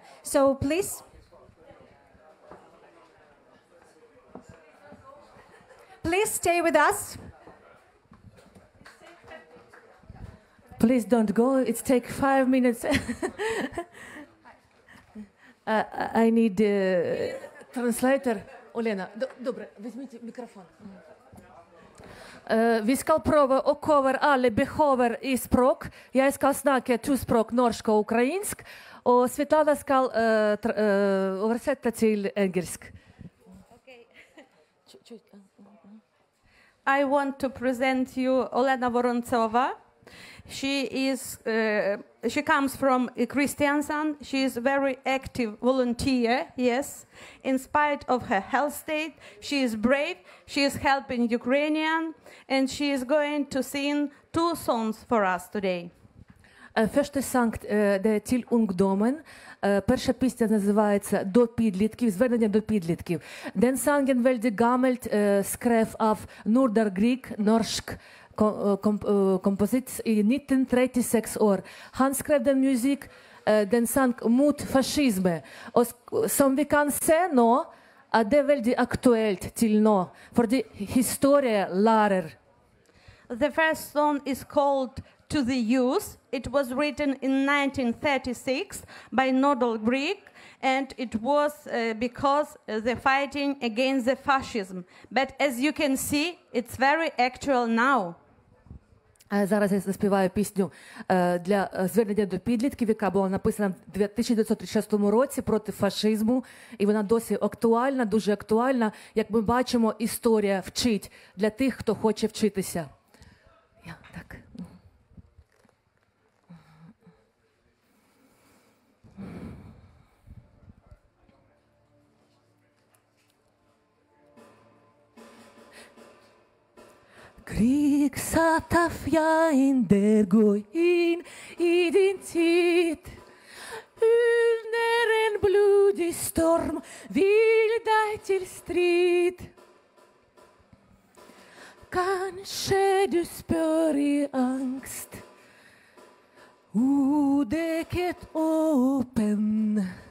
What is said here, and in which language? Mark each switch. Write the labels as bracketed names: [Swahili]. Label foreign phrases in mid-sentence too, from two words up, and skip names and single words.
[English] So please. Please stay with us. Please don't go. It's take 5 minutes. I need translator. [Ukrainian] Олена, добре, візьміть мікрофон. [Norwegian] Vi skal prøve å cover alle behov i språk. Jeg skal snakke to språk, norsk og ukrainsk, og Svetlana skal oversette til engelsk. [English] I want to present you Olena Vorontsova. She comes from Kristiansand. She is a very active volunteer, yes. In spite of her health state, she is brave. She is helping Ukrainian, and she is going to sing 2 songs for us today. [Norwegian] Første sang det til ungdommen. [Ukrainian] Перша пісня називається «До підлітків», звернення до підлітків. [Norwegian] Den sangen veldig gammelt skrev av Nordahl Grieg, norsk kompositt i 1936 år. Han skrev den musikk, den sang mot fascisme. Og som vi kan se nå, det er veldig aktuelt til nå, fordi historie lærer. [English] The first song is called To the Youth. It was written in 1936 by Nordahl Grieg, and it was because the fighting against the fascism. But as you can see, it's very actual now. [Ukrainian] Зараз я заспіваю пісню для звернення до підлітків, яка була написана в 1936 році проти фашизму. І вона досі актуальна, дуже актуальна. Як ми бачимо, історія вчить для тих, хто хоче вчитися. Так. [Norwegian] Krieg satt av fiender går inn i din tid. Under en blodig storm vil deg til strid. Kanskje du spør i angst, udekket åpen.